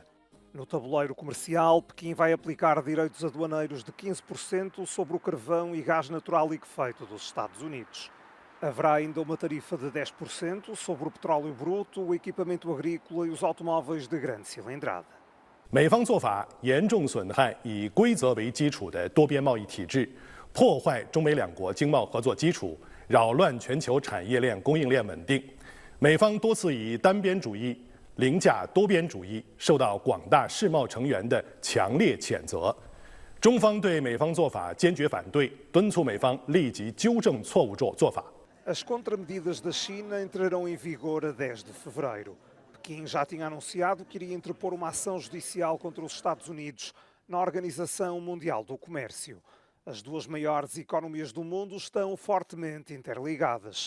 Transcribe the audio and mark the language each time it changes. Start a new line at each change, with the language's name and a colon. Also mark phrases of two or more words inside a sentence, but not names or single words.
Portuguese: No tabuleiro comercial, Pequim vai aplicar direitos aduaneiros de 15% sobre o carvão e gás natural liquefeito dos Estados Unidos. Haverá ainda uma tarifa de 10% sobre o petróleo bruto, o equipamento agrícola e os automóveis de grande cilindrada.
Chinese: 美方做法严重损害以规则为基础的多边贸易体制，破坏中美两国经贸合作基础，扰乱全球产业链供应链稳定。美方多次以单边主义凌驾多边主义，受到广大世贸成员的强烈谴责。中方对美方做法坚决反对，敦促美方立即纠正错误做法。
Portuguese: As contramedidas da China entrarão em vigor a 10 de fevereiro. Pequim já tinha anunciado que iria interpor uma ação judicial contra os Estados Unidos na Organização Mundial do Comércio. As duas maiores economias do mundo estão fortemente interligadas.